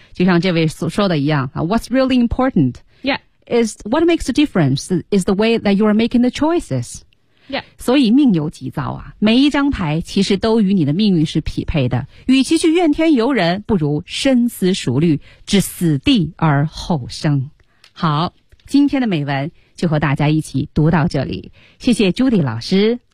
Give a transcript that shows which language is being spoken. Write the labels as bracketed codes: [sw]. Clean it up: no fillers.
[zh] 就像这位所说的一样、啊、 [en] What's really important? Yeah. Is what makes a difference is the way that you are making the choices. Yeah. [zh] 所以命由己造啊，每一张牌其实都与你的命运是匹配的。与其去怨天尤人，不如深思熟虑，置死地而后生。好，今天的美文就和大家一起读到这里。谢谢 Judy 老师。